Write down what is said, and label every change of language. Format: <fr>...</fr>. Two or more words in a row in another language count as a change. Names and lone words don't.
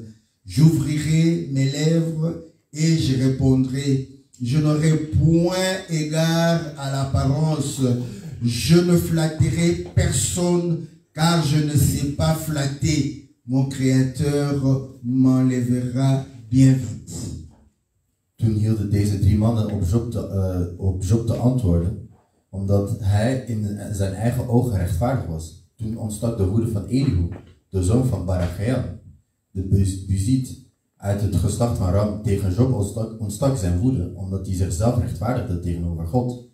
<fr>J'ouvrirai mes lèvres et je répondrai. Je n'aurai point égard à l'apparence. Je ne flatterai personne car je ne sais pas flatter. Mon Créateur m'enlèvera bien vite.</fr> <nl>Toen hielden deze drie mannen op Job te antwoorden, omdat hij in zijn eigen ogen rechtvaardig was. Toen ontstak de woede van Elihu, de zoon van Barakel, de Buziet, uit het geslacht van Ram. Tegen Job ontstak zijn woede, omdat hij zichzelf rechtvaardigde tegenover God.</nl>